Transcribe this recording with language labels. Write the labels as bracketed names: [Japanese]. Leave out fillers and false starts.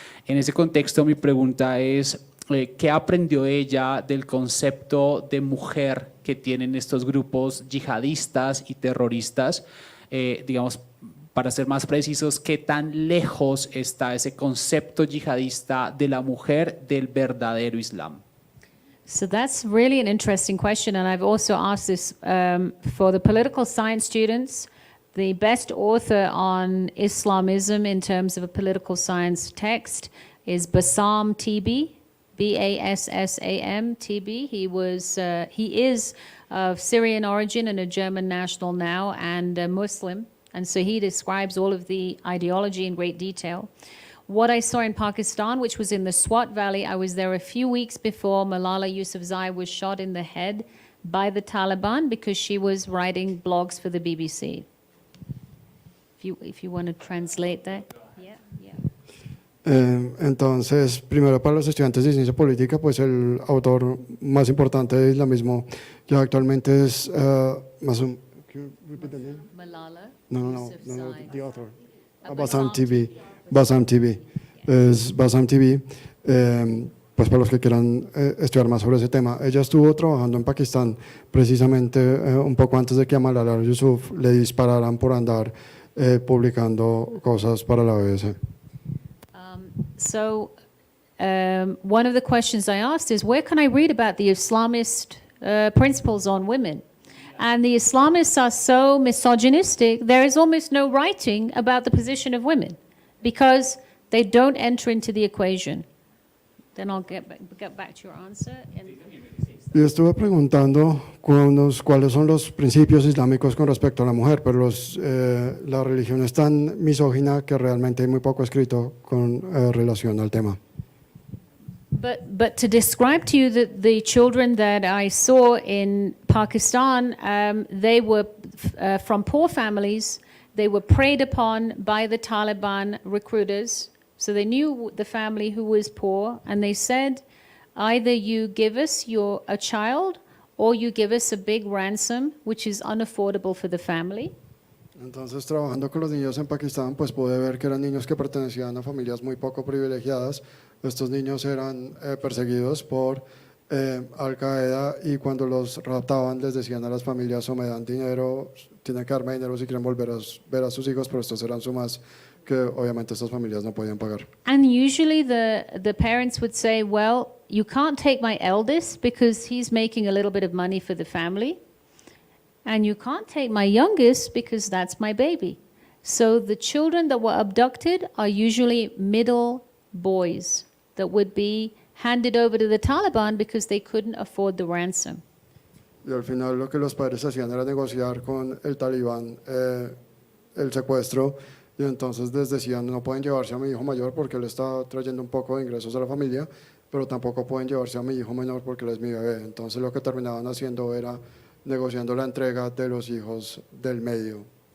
[Spanish] En ese contexto, mi pregunta es, ¿qué aprendió ella del concepto de mujer que tienen estos grupos yihadistas y terroristas? Digamos, para ser más precisos, ¿qué tan lejos está ese concepto yihadista de la mujer del verdadero Islam? [English] So that's really an interesting question, and I've also asked this for the political science students. The best author on Islamism in terms of a political science text is Bassam Tibi, Bassam Tibi. He is of Syrian origin and a German national now, and a Muslim, and so he describes all of the ideology in great detail. What I saw in Pakistan, which was in the Swat Valley, I was there a few weeks before Malala Yousafzai was shot in the head by the Taliban because she was writing blogs for the BBC. If you want to translate that. [Spanish] Entonces, primero para los estudiantes de ciencia política, pues el autor más importante del islamismo ya actualmente es Masum. [English] Can you repeat the name? Malala No, Yousafzai. the author. Bassam [Spanish] Bassam Tibi. Es Bassam Tibi. Pues para los que quieran estudiar más sobre ese tema. Ella estuvo trabajando en Pakistán precisamente un poco antes de que a Malala Yousaf le dispararan por andar publicando cosas para la BBC. [English] So one of the questions I asked is, where can I read about the Islamist principles on women? And the Islamists are so misogynistic, there is almost no writing about the position of women because they don't enter into the equation. Then I'll get back to your answer. [Spanish] Y estuve preguntando cuáles son los principios islámicos con respecto a la mujer, pero la religión es tan misógina que realmente hay muy poco escrito con relación al tema. [English] But to describe to you the children that I saw in Pakistan, they were from poor families. They were preyed upon by the Taliban recruiters. So they knew the family who was poor, and they said, either you give us a child or you give us a big ransom, which is unaffordable for the family. [Spanish] Entonces, trabajando con los niños en Pakistán, pues pude ver que eran niños que pertenecían a familias muy poco privilegiadas. Estos niños eran perseguidos por Al-Qaeda y cuando los raptaban les decían a las familias o me dan dinero, tienen que darme dinero si quieren volver a ver a sus hijos, pero estos eran sumas que obviamente estas familias no podían pagar. [English] And usually the parents would say, well, you can't take my eldest because he's making a little bit of money for the family. And you can't take my youngest because that's my baby. So the children that were abducted are usually middle boys that would be handed over to the Taliban because they couldn't afford the ransom. [Spanish] Y al final lo que los padres hacían era negociar con el talibán el secuestro y entonces les decían no pueden llevarse a mi hijo mayor porque él está trayendo un poco de ingresos a la familia, pero tampoco pueden llevarse a mi hijo menor porque él es mi bebé. Entonces lo que terminaban haciendo era negociando la entrega de los hijos del medio.